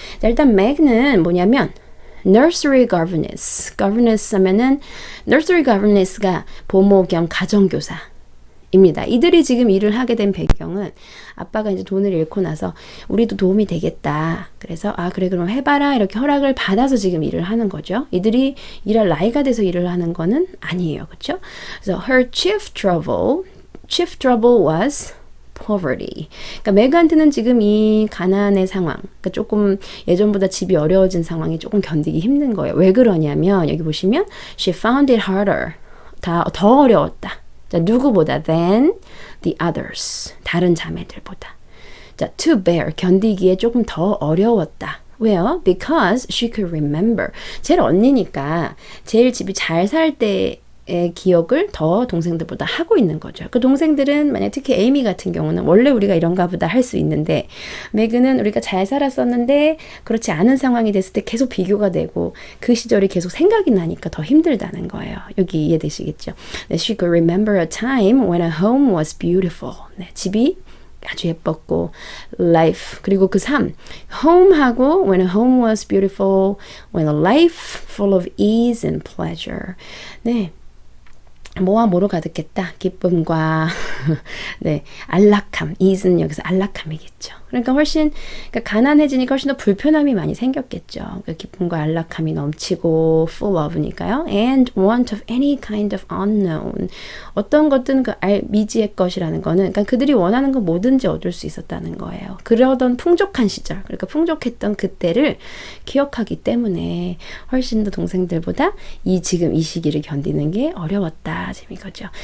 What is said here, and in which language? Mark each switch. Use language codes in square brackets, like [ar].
[ko] 자, 일단 맥은 뭐냐면 nursery governess 하면은 nursery governess가 보모 겸 가정교사 입니다. 이들이 지금 일을 하게 된 배경은 아빠가 이제 돈을 잃고 나서 우리도 도움이 되겠다. 그래서 그래 그럼 해봐라 이렇게 허락을 받아서 지금 일을 하는 거죠. 이들이 일할 나이가 돼서 일을 하는 거는 아니에요. 그렇죠? [en] 그래서 her chief trouble was poverty. [ko] 그러니까 메그한테는 지금 이 가난의 상황, 그러니까 조금 예전보다 집이 어려워진 상황이 조금 견디기 힘든 거예요. 왜 그러냐면 여기 보시면 [en] she found it harder. [ko] 더 어려웠다. [en] 자, 누구보다 than the others. [ko] 다른 자매들보다. 자, [en] to bear. [ko] 견디기에 조금 더 어려웠다. 왜요? [en] Because she could remember. [ko] 제일 언니니까 제일 집이 잘 살 때의 기억을 더 동생들보다 하고 있는 거죠. 그 동생들은 만약 특히 에이미 같은 경우는 원래 우리가 이런가 보다 할 수 있는데 매그는 우리가 잘 살았었는데 그렇지 않은 상황이 됐을 때 계속 비교가 되고 그 시절이 계속 생각이 나니까 더 힘들다는 거예요. 여기 이해되시겠죠? [en] She could remember a time when a home was beautiful. [ko] 네, 집이 아주 예뻤고 life 그리고 그 삶 home하고 [en] when a home was beautiful when a life full of ease and pleasure [ko] 네 뭐와 뭐로 가득했다 기쁨과 네 안락함 ease는 여기서 안락함이겠죠. 그러니까 훨씬 가난해지니까 훨씬 더 불편함이 많이 생겼겠죠. 그러니까 기쁨과 안락함이 넘치고 full of니까요. [en] And want of any kind of unknown. [ko] 어떤 것든 그 미지의 것이라는 거는 그러니까 그들이 원하는 거 뭐든지 얻을 수 있었다는 거예요. 그러던 풍족한 시절, 그러니까 풍족했던 그때를 기억하기 때문에 훨씬 더 동생들보다 지금 이 시기를 견디는 게 어려웠다. 재미거죠.